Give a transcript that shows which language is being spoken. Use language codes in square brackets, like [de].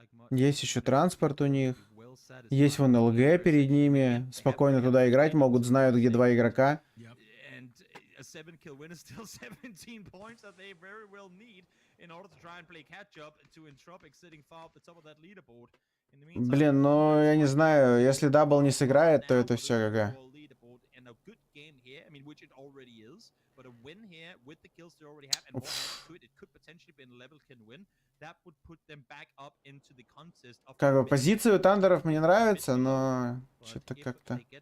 [ru] Есть еще транспорт у них. Есть вон ЛГ перед ними. Спокойно туда играть могут, знают, где два игрока. [en] A 7-kill win is still 17 points that they very well need in order to try and play catch up to Entropic sitting far up the top of that leaderboard. [ru] Блин, ну я не знаю, если дабл не сыграет, то это все ГГ. Как бы позиции у Тандеров мне нравятся, но что-то как-то...